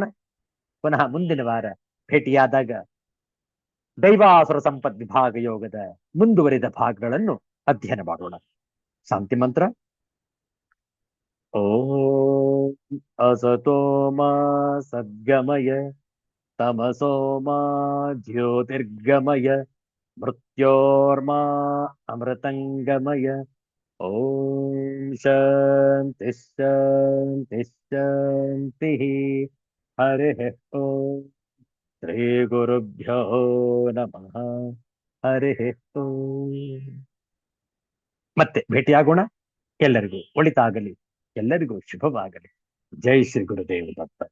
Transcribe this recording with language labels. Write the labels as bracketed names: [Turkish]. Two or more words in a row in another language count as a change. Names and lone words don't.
[Kannada] ಪುನಃ ಮುಂದಿನ ವಾರ ಭೇಟಿಯಾದಾಗ ದೈವಾಸುರ ಸಂಪತ್ ವಿಭಾಗ ಯೋಗದ ಮುಂದುವರಿದ ಭಾಗಗಳನ್ನು ಅಧ್ಯಯನ ಮಾಡೋಣ. ಶಾಂತಿ ಮಂತ್ರ. [Sanskrit] ಓಂ ಅಸತೋಮಾ ಸದ್ಗಮಯ ತಮಸೋಮಾ ಜ್ಯೋತಿರ್ಗಮಯ ಮೃತ್ಯೋರ್ಮಾ ಅಮೃತಂಗಮಯ. ಓಂ ಶಾಂತಿ ಶಾಂತಿ ಶಾಂತಿ. ಹರಿ ಓಂ. ಶ್ರೀ ಗುರುಭ್ಯೋ ನಮಃ. ಹರಿ ಓಂ. [Kannada] ಮತ್ತೆ ಭೇಟಿಯಾಗೋಣ. ಎಲ್ಲರಿಗೂ ಒಳಿತಾಗಲಿ, ಎಲ್ಲರಿಗೂ ಶುಭವಾಗಲಿ. ಜೈ ಶ್ರೀ ಗುರುದೇವ ದತ್ತ.